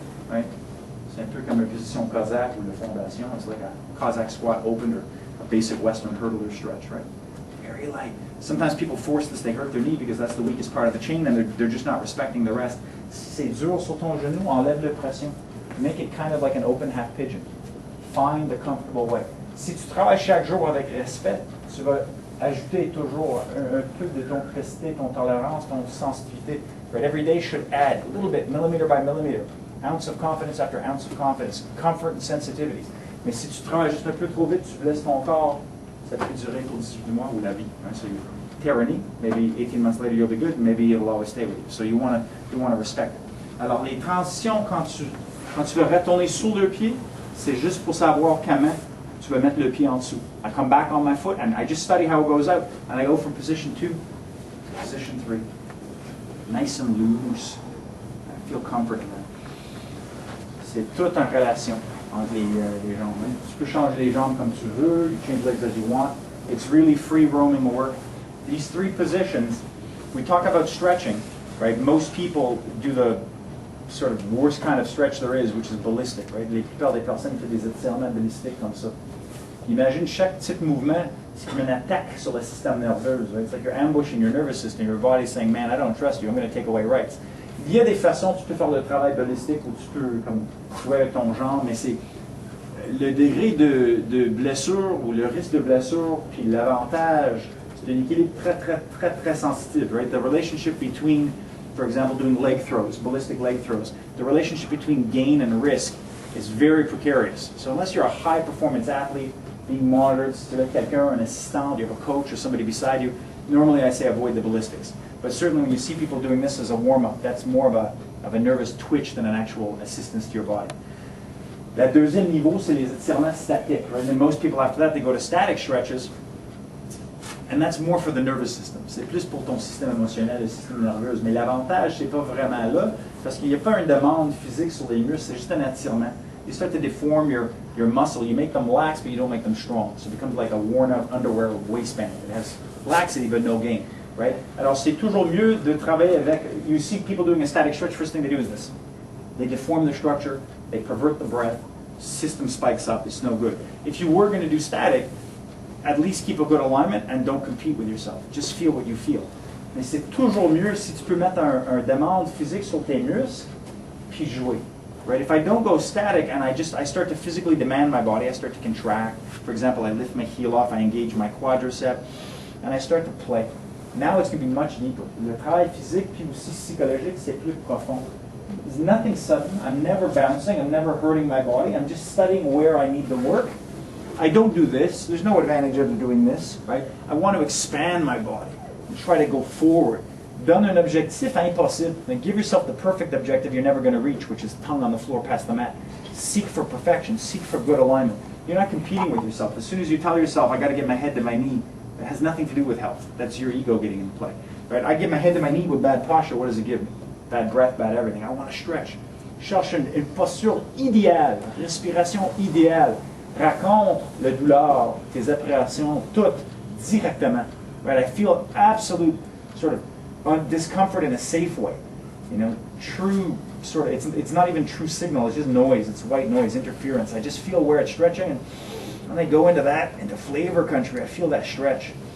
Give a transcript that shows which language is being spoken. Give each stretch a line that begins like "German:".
English: Right?
French: C'est un peu comme une position Cossack ou de fondation.
English: It's like a Cossack squat open or a basic Western hurdler stretch, right? Very light. Sometimes people force this, they hurt their knee because that's the weakest part of the chain and they're just not respecting the rest.
French: Si c'est dur sur ton genou, enlève la pression.
English: Make it kind of like an open half pigeon. Find the comfortable way.
French: Si tu travailles chaque jour avec respect, tu vas ajouter toujours un peu de ton précité, ton tolérance, ton sensitivité.
English: Right? Every day should add a little bit, millimeter by millimeter. Ounce of confidence after ounce of confidence. Comfort and sensitivity.
French: Mais si tu travailles juste un peu trop vite, tu blesses ton corps, ça peut durer pour 18 mois ou la vie.
English: Right? So you tear a knee, maybe 18 months later you'll be good, maybe it'll always stay with you. So you want to respect it.
French: Alors les transitions, quand tu vas retourner sur le pied, c'est juste pour savoir comment tu vas mettre le pied en dessous.
English: I come back on my foot and I just study how it goes out. And I go from position 2 to position 3. Nice and loose. I feel comfort in that.
French: C'est tout en relation entre les jambes. Tu peux changer les jambes comme tu veux.
English: You change legs as you want. It's really free roaming work. These 3 positions, we talk about stretching, right? Most people do the sort of worst kind of stretch there is, which is ballistic, right?
French: La plupart des personnes font des étirements balistiques comme ça. Imagine chaque petit mouvement, c'est comme une attaque sur le système nerveux.
English: Right? It's like you're ambushing your nervous system. Your body's saying, man, I don't trust you. I'm going to take away rights.
French: Il y a des façons, tu peux faire le travail balistique où tu peux comme jouer avec ton jambe, mais c'est le degré de blessure ou le risque de blessure, puis l'avantage, c'est un équilibre très sensitif,
English: right? The relationship between, for example, doing leg throws, ballistic leg throws, the relationship between gain and risk is very precarious. So unless you're a high performance athlete, being monitored,
French: si tu as quelqu'un, un assistant,
English: you have a coach or somebody beside you, normally I say avoid the ballistics. But certainly when you see people doing this as a warm-up, that's more of a nervous twitch than an actual assistance to your body.
French: Le deuxième niveau, c'est les étirements statiques.
English: Right? And most people after that, they go to static stretches. And that's more for the nervous system.
French: C'est plus pour ton système émotionnel, le système nerveux. Mais l'avantage, c'est pas vraiment là, parce qu'il n'y a pas une demande physique sur les muscles, c'est juste un attirement.
English: You start to deform your muscle. You make them lax, but you don't make them strong. So it becomes like a worn-out underwear waistband. It has laxity, but no gain. Right?
French: Alors c'est toujours mieux de travailler avec.
English: You see people doing a static stretch. First thing they do is this. They deform the structure. They pervert the breath. System spikes up. It's no good. If you were going to do static, at least keep a good alignment and don't compete with yourself. Just feel what you feel.
French: Mais c'est toujours mieux si tu peux mettre un demande physique sur tes muscles, puis jouer.
English: Right? If I don't go static and I start to physically demand my body, I start to contract. For example, I lift my heel off, I engage my quadricep, and I start to play. Now it's going to be much deeper.
French: Le travail physique puis aussi psychologique, c'est plus profond.
English: There's nothing sudden. I'm never bouncing. I'm never hurting my body. I'm just studying where I need to work. I don't do this. There's no advantage of doing this, right? I want to expand my body and try to go forward.
French: Donne un objectif impossible.
English: Then give yourself the perfect objective you're never going to reach, which is tongue on the floor past the mat. Seek for perfection. Seek for good alignment. You're not competing with yourself. As soon as you tell yourself, I got to get my head to my knee, it has nothing to do with health. That's your ego getting into play. Right? I get my head to my knee with bad posture. What does it give me? Bad breath, bad everything. I want to stretch.
French: Cherche une posture idéale, respiration idéale. Raconte la douleur, tes appréhensions, tout directement.
English: Right? I feel absolute sort of discomfort in a safe way. You know, true sort of, it's not even true signal, it's just noise, it's white noise, interference. I just feel where it's stretching, and when I go into that, into flavor country, I feel that stretch.